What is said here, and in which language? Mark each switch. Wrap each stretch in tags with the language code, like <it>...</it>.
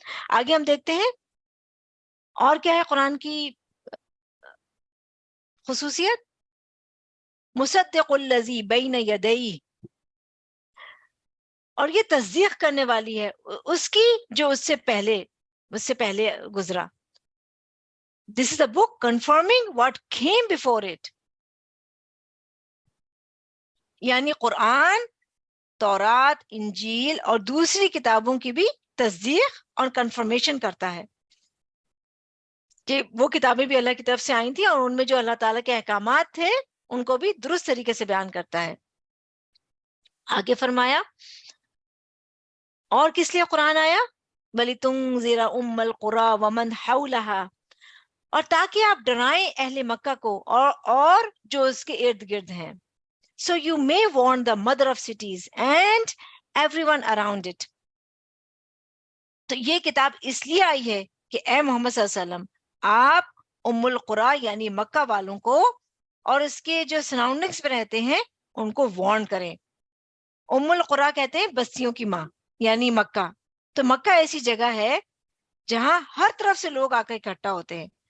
<ur>آگے ہم دیکھتے ہیں اور کیا ہے قرآن کی خصوصیت.</ur> <ar>مصدق الذی بین یدیہ،</ar> <ur>اور یہ تصدیق کرنے والی ہے اس کی جو اس سے پہلے گزرا.</ur> <en>This is a book confirming what came before it.</en> <ur>یعنی قرآن، تورات، انجیل اور دوسری کتابوں کی بھی تصدیق اور کنفرمیشن کرتا ہے کہ وہ کتابیں بھی اللہ کی طرف سے آئی تھیں اور ان میں جو اللہ تعالیٰ کے احکامات تھے ان کو بھی درست طریقے سے بیان کرتا ہے. آگے فرمایا اور کس لیے قرآن آیا؟</ur> <ar>وَلِتُنذِرَ أُمَّ الْقُرَىٰ وَمَنْ حَوْلَهَا،</ar> <ur>اور تاکہ آپ ڈرائیں اہل مکہ کو اور جو اس کے ارد گرد ہیں.</ur> <en>So you may warn the mother of cities and everyone around it.</en> <ur>تو یہ کتاب اس لیے آئی ہے کہ اے محمد صلی اللہ علیہ وسلم آپ ام القریٰ یعنی مکہ والوں کو اور اس کے جو سراؤنڈنگس میں رہتے ہیں ان کو وارن کریں. ام القریٰ کہتے ہیں بستیوں کی ماں یعنی مکہ. تو مکہ ایسی جگہ ہے جہاں ہر طرف سے لوگ آ کر اکٹھا ہوتے ہیں.</ur>